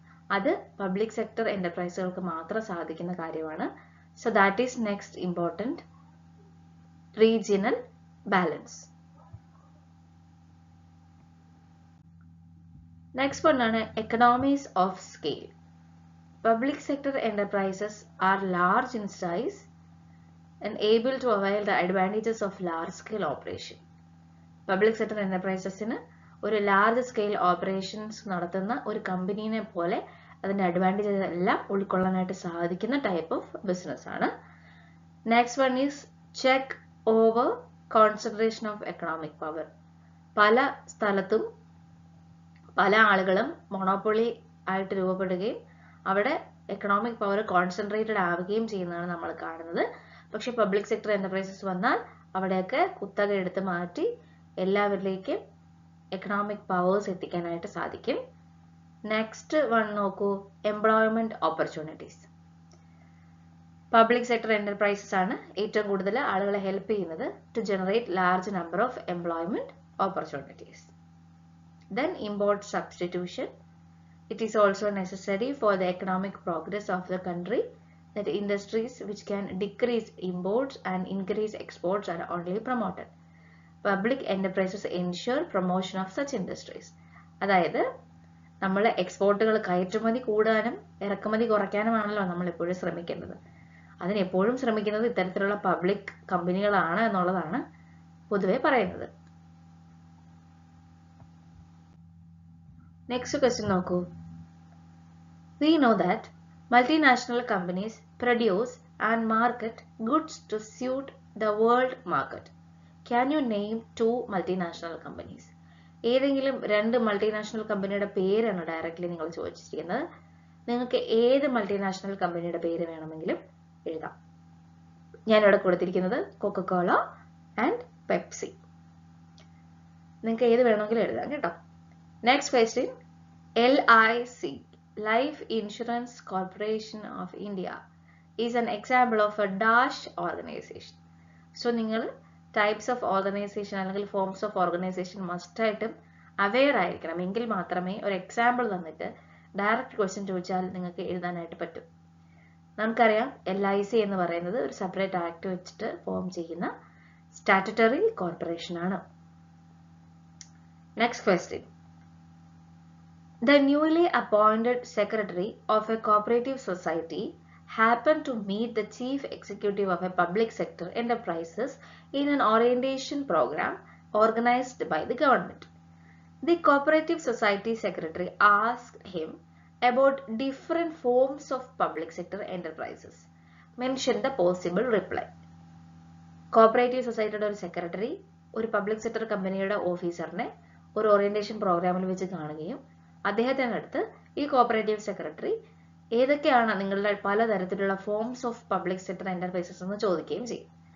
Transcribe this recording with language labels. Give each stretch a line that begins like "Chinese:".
Malayalam: അത് public sector എന്റർപ്രൈസുകൾക്ക് മാത്രം സാധിക്കുന്ന കാര്യമാണ്.
English: So that is next important, regional balance. Next വണ്ണാണ് economies of scale. Public sector enterprises are large in size and able to avail the advantages of large-scale operation.
Malayalam: Public sector enterprisesന് ഒരു large scale operations നടത്തുന്ന ഒരു കമ്പനീനെ പോലെ അതിന്റെ advantages എല്ലാം ഉൾക്കൊള്ളാനായിട്ട് സാധിക്കുന്ന type of business ആണ്.
English: Next one is check over concentration of economic power.
Malayalam: പല സ്ഥലത്തും പല ആളുകളും മൊണോപ്പൊളി ആയിട്ട് രൂപപ്പെടുകയും അവിടെ എക്കണോമിക് പവർ കോൺസെൻട്രേറ്റഡ് ആവുകയും ചെയ്യുന്നതാണ് നമ്മൾ കാണുന്നത്. പക്ഷെ പബ്ലിക് സെക്ടർ എന്റർപ്രൈസസ് വന്നാൽ അവിടെയൊക്കെ കുത്തക എടുത്ത് മാറ്റി എല്ലാവരിലേക്കും എക്കണോമിക് പവേഴ്സ് എത്തിക്കാനായിട്ട് സാധിക്കും.
English: Next one നോക്കൂ, employment opportunities.
Malayalam: Public sector enterprises ആണ് ഏറ്റവും കൂടുതൽ ആളുകളെ ഹെൽപ്പ് ചെയ്യുന്നത്
English: To generate large number of employment opportunities. Then import substitution. It is also necessary for the economic progress of the country that industries which can decrease imports and increase exports are only promoted. Public enterprises ensure promotion of such industries.
Malayalam: അതായത് നമ്മൾ എക്സ്പോർട്ടുകൾ കയറ്റുമതി കൂടാനും ഇറക്കുമതി കുറയ്ക്കാനുമാണല്ലോ നമ്മൾ എപ്പോഴും ശ്രമിക്കേണ്ടത്. അതിനെപ്പോഴും ശ്രമിക്കുന്നത് ഇത്തരത്തിലുള്ള പബ്ലിക് കമ്പനികളാണ് എന്നുള്ളതാണ് പൊതുവെ പറയുന്നത്.
English: Next question നോക്കൂ. We know that multinational companies produce and market goods to suit the world market. Can you name 2 multinational companies?
Malayalam: ഏതെങ്കിലും 2 മൾട്ടിനാഷണൽ കമ്പനിയുടെ പേരാണ് ഡയറക്റ്റ്ലി നിങ്ങൾ ചോദിച്ചിരിക്കുന്നത്. നിങ്ങൾക്ക് ഏത് മൾട്ടിനാഷണൽ കമ്പനിയുടെ പേര് വേണമെങ്കിലും എഴുതാം. ഞാനിവിടെ കൊടുത്തിരിക്കുന്നത് കൊക്കക്കോള ആൻഡ് പെപ്സി. നിങ്ങൾക്ക് ഏത് വേണമെങ്കിലും എഴുതാം കേട്ടോ.
English: Next question, LIC, Life Insurance Corporation of India, is an example of a dash organization.
Malayalam: So നിങ്ങൾ ടൈപ്സ് ഓഫ് ഓർഗനൈസേഷൻ അല്ലെങ്കിൽ ഫോംസ് ഓഫ് ഓർഗനൈസേഷൻ മസ്റ്റായിട്ടും അവെയർ ആയിരിക്കണം. എങ്കിൽ മാത്രമേ ഒരു എക്സാമ്പിൾ തന്നിട്ട് ഡയറക്റ്റ് ക്വസ്റ്റ്യൻ ചോദിച്ചാൽ നിങ്ങൾക്ക് എഴുതാനായിട്ട് പറ്റും. നമുക്കറിയാം LIC എന്ന് പറയുന്നത് ഒരു സെപ്പറേറ്റ് ആക്ട് വെച്ചിട്ട് ഫോം ചെയ്യുന്ന സ്റ്റാറ്റ്യൂട്ടറി കോർപ്പറേഷൻ ആണ്.
English: Next question. The newly appointed secretary of a cooperative society happened to meet the chief executive of a public sector enterprises in an orientation program organized by the government. The cooperative society secretary asked him about different forms of public sector enterprises. Mention the possible reply.
Malayalam: Cooperative സൊസൈറ്റിയുടെ ഒരു secretary ഒരു public sector കമ്പനിയുടെ ഓഫീസറിനെ ഒരു orientation പ്രോഗ്രാമിൽ വെച്ച് കാണുകയും അദ്ദേഹത്തിൻ്റെ അടുത്ത് ഈ കോപ്പറേറ്റീവ് സെക്രട്ടറി ഏതൊക്കെയാണ് നിങ്ങളുടെ പലതരത്തിലുള്ള forms of public sector enterprises എന്ന് ചോദിക്കുകയും ചെയ്യും.